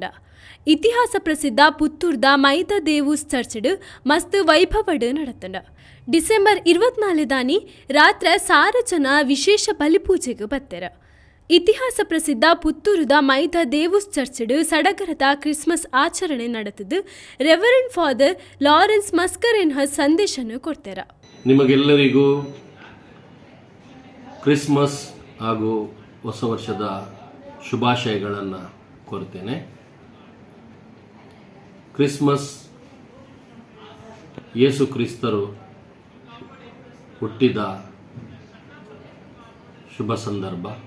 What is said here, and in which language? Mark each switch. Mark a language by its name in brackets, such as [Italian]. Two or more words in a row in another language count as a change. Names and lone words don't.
[Tulu] ಇತಿಹಾಸ ಪ್ರಸಿದ್ಧ ಪುತ್ತೂರ್ದ ಮೈದ ದೇವೂಸ್ ಚರ್ಚಡ್ ಮಸ್ತ್ ವೈಭವಡ್ ನಡತಂಡ. ಡಿಸೆಂಬರ್ 24 ರಾತ್ರಿ ಸಾರ ಜನ ವಿಶೇಷ ಬಲಿಪೂಜೆಗೆ ಬತ್ತೆರ. ಇತಿಹಾಸ ಪ್ರಸಿದ್ಧ ಪುತ್ತೂರುದ ಮೈದ ದೇವೂಸ್ ಚರ್ಚಡ್ [Kannada] ಸಡಗರದ ಕ್ರಿಸ್ಮಸ್ ಆಚರಣೆ ನಡೆದಿದ್ದು [Tulu] ರೆವರೆಂಡ್ ಫಾದರ್ ಲಾರೆನ್ಸ್ ಮಸ್ಕರೇನ್ ಸಂದೇಶನ ಕೊಡ್ತಾರ. [Kannada] ನಿಮಗೆಲ್ಲರಿಗೂ ಕ್ರಿಸ್ಮಸ್ ಹಾಗೂ ಹೊಸ ವರ್ಷದ ಶುಭಾಶಯಗಳನ್ನು ಕೋರ್ತೇನೆ. ಕ್ರಿಸ್ಮಸ್ ಯೇಸು ಕ್ರಿಸ್ತರು ಹುಟ್ಟಿದ ಶುಭ ಸಂದರ್ಭ.